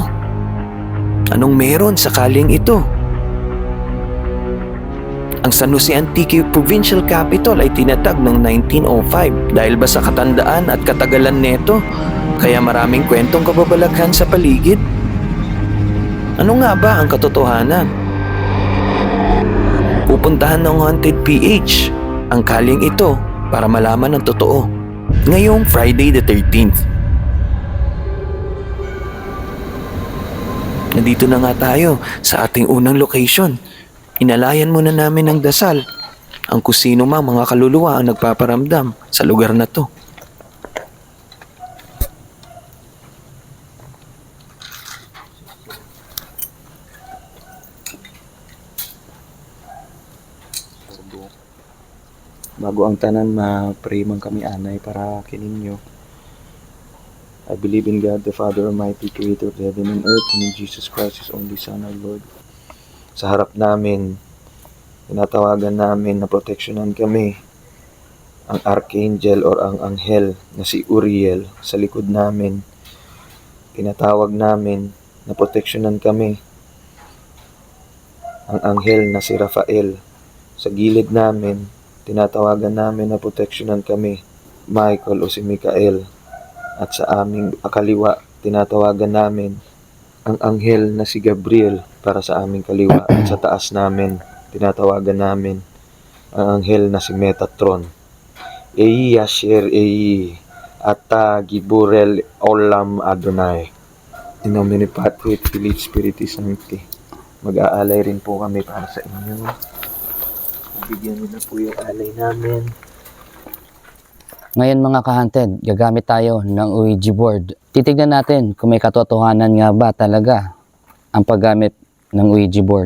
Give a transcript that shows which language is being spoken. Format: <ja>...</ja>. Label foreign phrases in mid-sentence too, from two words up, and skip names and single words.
<tl>Anong meron sa kalyeng ito? Ang San Jose Antique Provincial Capitol ay tinatag noong 1905 dahil ba sa katandaan at katagalan neto, kaya maraming kwentong kababalaghan sa paligid. Ano nga ba ang katotohanan? Pupuntahan ng Haunted PH ang kalyeng ito para malaman ang totoo ngayong</tl> <en>Friday the 13th.</en> <tl>Nandito na nga tayo sa ating unang location. Inalayan muna namin ng dasal ang kusino mang mga kaluluwa ang nagpaparamdam sa lugar na to.</tl> <krj>Bago ang tanan, ma-pray man kami anay para kininyo.</krj> <en>I believe in God, the Father Almighty, Creator of heaven and earth, and in Jesus Christ, His only Son, our Lord.</en> <tl>Sa harap namin, tinatawagan namin na proteksyonan kami ang Archangel or ang Anghel na si Uriel sa likod namin. Tinatawag namin na proteksyonan kami ang Anghel na si Rafael sa gilid namin. Tinatawagan namin na proteksyonan kami, Michael o si Mikael. At sa aming kaliwa, tinatawagan namin ang anghel na si Gabriel para sa aming kaliwa. At sa taas namin, tinatawagan namin ang anghel na si Metatron.</tl> <he>Ei Asher Ei Ata Giburel Olam Adonai.</he> <la>In nomine Patri et Filii et Spiritus Sancti.</la> <tl>Mag-aalay rin po kami para sa inyo. Bigyan mo na po yung alay namin. Ngayon mga ka-haunted, gagamit tayo ng</tl> <en>Ouija board.</en> <tl>Titignan natin kung may katotohanan nga ba talaga ang paggamit ng</tl> <en>Ouija board.</en>